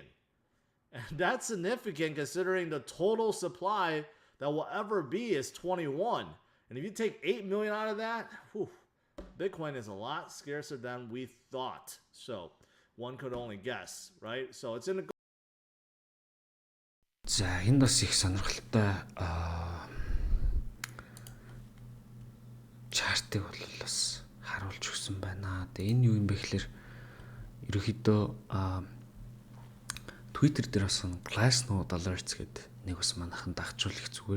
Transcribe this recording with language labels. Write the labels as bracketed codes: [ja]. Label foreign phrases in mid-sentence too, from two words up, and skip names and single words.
[en] And that's significant considering the total supply that will ever be is 21. And if you take 8 million out of that, Bitcoin is a lot scarcer than we thought. So one could only guess, right? So it's in a... [mn] За энэ бас их сонирхолтой чартыг бол бас харуулж өгсөн байна. Тэгээ энэ юу юм бэ гэхээр ерөөхдөө Twitter дээр бас Glassnode Alerts гэдэг нэг бас манайхан дагчуул их зүгээр.